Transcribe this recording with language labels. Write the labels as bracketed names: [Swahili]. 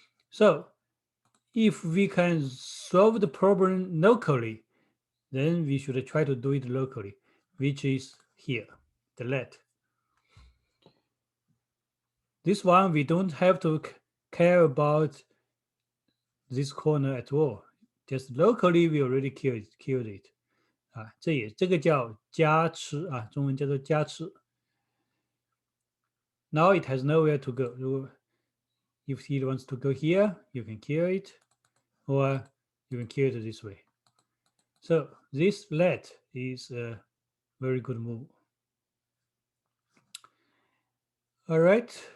[English] So if we can solve the problem locally, then we should try to do it locally, which is here, the let. This one we don't have to care about this corner at all. Just locally we already killed it. [Chinese] 啊，这个叫加吃啊，中文叫做加吃。 [English] Now it has nowhere to go. If he wants to go here, you can kill it, or you can kill it this way. So this let is a very good move. All right.